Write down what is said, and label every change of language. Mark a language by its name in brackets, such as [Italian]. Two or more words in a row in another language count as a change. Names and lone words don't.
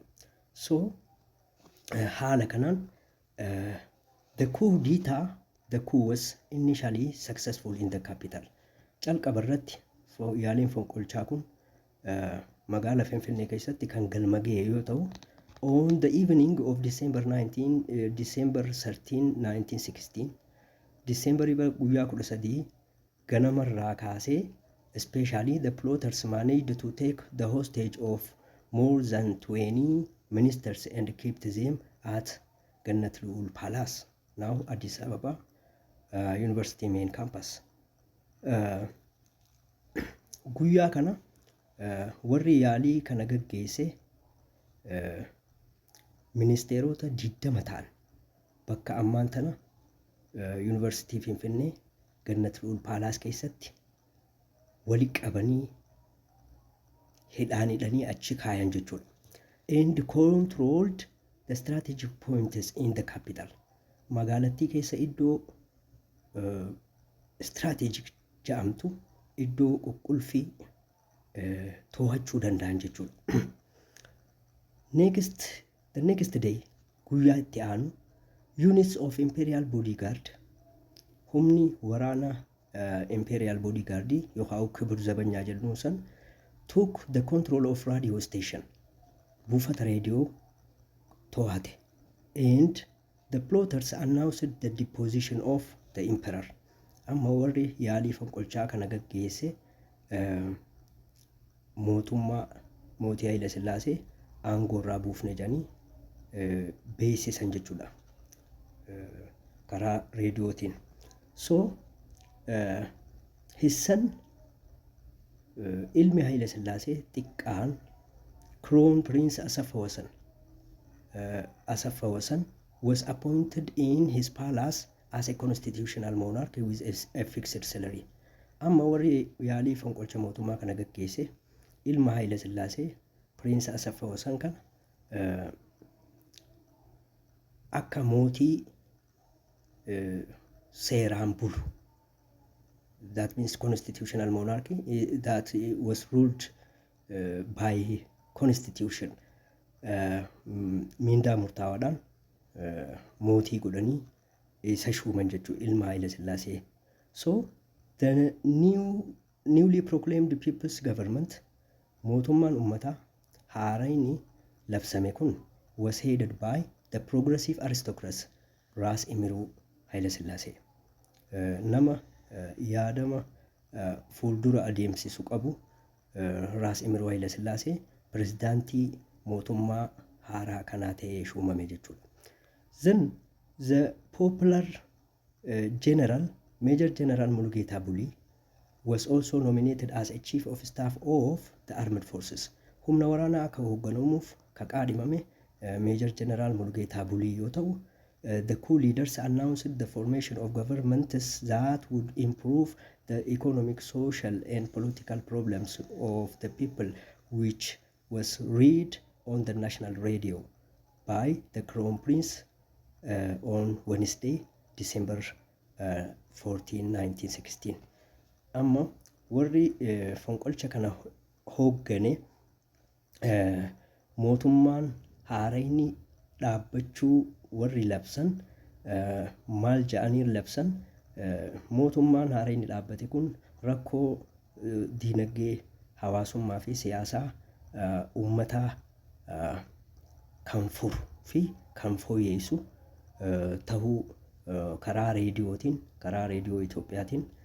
[English] So [Oromo] haala kanaan [English] the coup was initially successful in the capital. [Oromo] Calqaba irratti yaaliin fonqolchaa kun magaalaa Finfinnee keessatti kan galmagee yoo ta'u, [English] on the evening of December 13, 1916, December [Oromo] guyyaa 13 ganamarraa kaasee, [English] especially the plotters managed to take the hostage of more than 20 ministers and kept them at Gannat Lu'ul Palace, now Addis Ababa University main campus. [Oromo] Guyyaa kana warri yaalii kana gaggeesse ministeerota 20 ta'an bakka ammaan tana Yuunivarsiitii Finfinnee Gannat Lu'ul Paalaas keessatti wali qabanii hidhaanii achi kaayan jechuudha. [English] And controlled the strategic points in the capital. [Oromo] Magaalattii keessa iddoo strategic jedhamtu iddoo qulqulluu to'achuu danda'an jechuudha. [English] The next day, [Oromo] guyyaa itti aanu, [English] units of Imperial Bodyguard, [Oromo] humni waraana Imperial Bodyguard yookaan [Amharic] kibir zabanyaa [Oromo] jedhamu san, [English] took the control of radio station, [Oromo] buufata reediyoo to'ate, [English] and the plotters announced the deposition of the emperor. [Oromo] Amma warri yaalii fonqolchaa kana gaggeesse mootii Haile Sillaasee aangoorraa buufne jedhanii beeksisan jechuudha karaa reediyootiin. [English] So his son [Oromo] ilmi Haile Sillaasee xiqqaan [English] Crown Prince Asaffa Wasan was appointed in his palace as a constitutional monarch with a fixed salary. [Oromo] Amma warri yaalii fonqolcha mootummaa kana gaggeesse ilma Haile Sillaasee Prince Asaffa Wasan kana akka mootii seeraan bulu, [English] that means constitutional monarchy that was ruled by constitution, [Oromo] mindaa murtaawaadhaan mootii godhanii isa shuuman jechuudha ilma Haile Sillaasee. [English] So the newly proclaimed people's government, [Oromo] mootummaan ummataa haarayni labsame kun, [English] was headed by the progressive aristocrats Ras Imiruu Haile Sillaasee. [Oromo] Nama yaadama fuuldura adeemsisu qabu Ras Imiruu Haile Sillaasee pirezidaantii mootummaa haaraa kanaa ta'ee shuumame jechuudha. [English] Then the popular Major General Mulugeta Bulii was also nominated as a chief of staff of the armed forces. [Oromo] Humna waraanaa akka hoogganamuuf ka qaadhimame Major General Mulugeta Bulii yoo ta'u, [English] the coup leaders announced the formation of governments that would improve the economic, social, and political problems of the people, which was read on the national radio by the Crown Prince on Wednesday, December 14, 1916. [Oromo] Amma warri fonqolcha kana hooggane mootummaan haarayni dhaabbachuu warri labsan maal ja'anii labsan, mootummaan haaraa inni dhaabbate kun rakkoo diinagdee hawaasummaa fi siyaasaa uummataa kan furu fi kan fooyyessu tahuu karaa reediyoo Itoophiyaatiin